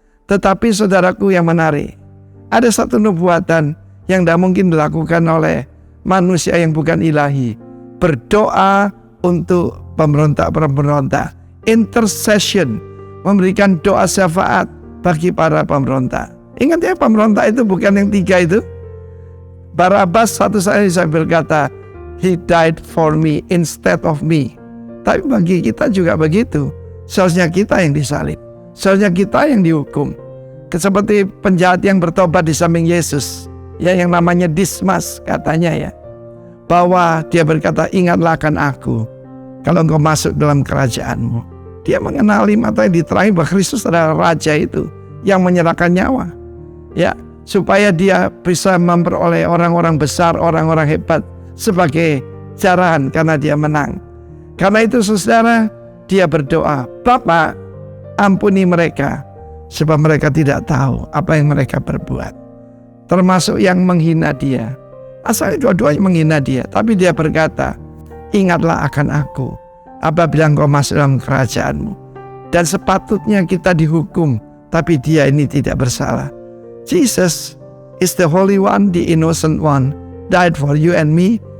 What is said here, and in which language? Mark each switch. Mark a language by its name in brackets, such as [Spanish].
[Indonesian] Tetapi saudaraku yang menarik, ada satu nubuatan yang tidak mungkin dilakukan oleh manusia yang bukan ilahi. Berdoa untuk pemberontak-pemberontak. Intercession, memberikan doa syafaat bagi para pemberontak. Ingat ya, pemberontak itu bukan yang 3 itu. Barabas satu saat saya berkata, [English] He died for me instead of me. [Indonesian] Tapi bagi kita juga begitu. Seharusnya kita yang disalib, seharusnya kita yang dihukum. Seperti penjahat yang bertobat di samping Yesus, ya, yang namanya Dismas katanya, ya, bahwa dia berkata, ingatlah akan aku kalau engkau masuk dalam kerajaanmu. Dia mengenali mata yang diterangi bahwa Kristus adalah Raja itu yang menyerahkan nyawa, ya, supaya dia bisa memperoleh orang-orang besar, orang-orang hebat sebagai jarahan karena dia menang. Karena itu saudara, dia berdoa, Bapa, ampuni mereka, sebab mereka tidak tahu apa yang mereka berbuat. Termasuk yang menghina dia. Asalnya dua-duanya menghina dia, tapi dia berkata, ingatlah akan aku apabila engkau masuk dalam kerajaanmu. Dan sepatutnya kita dihukum, tapi dia ini tidak bersalah. [English] Jesus is the Holy One, the Innocent One, died for you and me.